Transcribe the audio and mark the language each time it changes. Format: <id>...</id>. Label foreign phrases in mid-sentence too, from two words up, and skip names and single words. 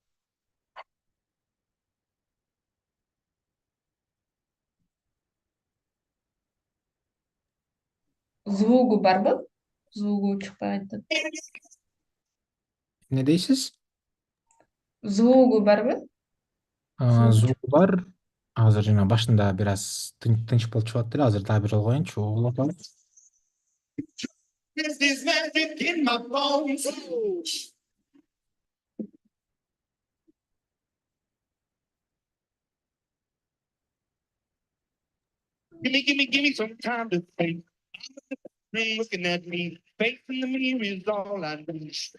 <ky>Звугу барбы? Звугу чыкпай атат. Эмне дейсиз? Звугу барбы? Звук Звугу бар. Азыр жана башында бир аз тынч болуп чыгат деле. Азыр дагы бир жолу коеюнчу. Угулап алып.</ky> <en>There's this magic in my bones. Give me some time to think. I'm looking at me, face in the mirror is all I need.</en>